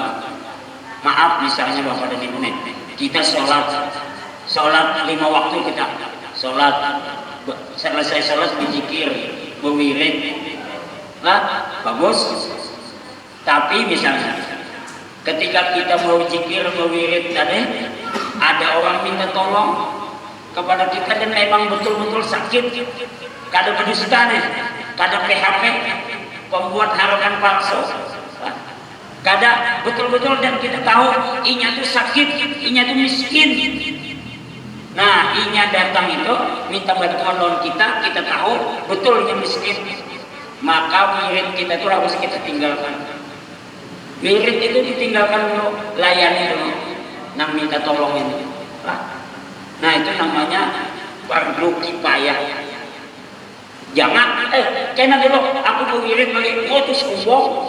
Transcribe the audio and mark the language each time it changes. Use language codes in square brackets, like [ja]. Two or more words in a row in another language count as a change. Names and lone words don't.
[id] Maaf misalnya Bapak dan Ibu, kita sholat 5 waktu, kita sholat, selesai sholat berzikir, berwirid, nah bagus. Tapi misalnya ketika kita mau zikir, berwirid tadi, ada orang minta tolong kepada kita dan memang betul-betul sakit, [bjn] kada berdusta nih, kada PHP, pembuat harapan palsu, kada betul-betul, dan kita tahu inya tuh sakit, inya tuh miskin. Nah, inya datang itu minta bantuan lawan kita tahu betul inya miskin, [id] maka wirid kita tuh harus kita tinggalkan. Wirid itu ditinggalkan dulu, layani dulu, nang minta tolong ini. Nah itu namanya fardu kifayah. Jangan, kena dulu, aku berwirid balik, itu sombong.